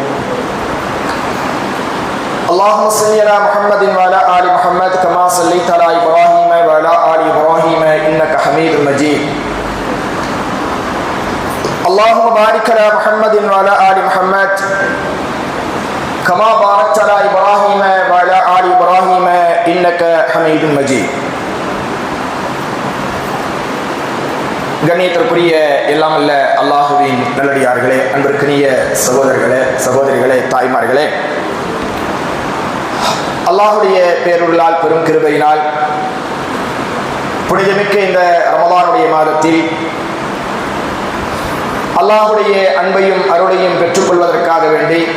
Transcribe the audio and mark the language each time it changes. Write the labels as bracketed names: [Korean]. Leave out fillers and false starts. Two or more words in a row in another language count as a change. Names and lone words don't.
[Arabic] اللهم صل على محمد وعلى ال محمد كما صليت على ابراهيم وعلى ال ابراهيم انك حميد مجيد. اللهم بارك على محمد وعلى ال محمد كما باركت على ابراهيم وعلى ال ابراهيم انك حميد مجيد. [Tamil] கண்ணியத்திற்குரிய எல்லாம் அல்ல அல்லாஹுவின் நல்லடியார்களே, அன்பிற்கினிய சகோதரர்களே, சகோதரிகளே, தாய்மார்களே, அல்லாஹுடைய பேருள்ளால் பெரும் கிருபையினால் புனிதமிக்க இந்த ரமலானுடைய மாதத்தில் அல்லாஹுடைய அன்பையும் அருளையும் பெற்றுக்கொள்வதற்காக வேண்டி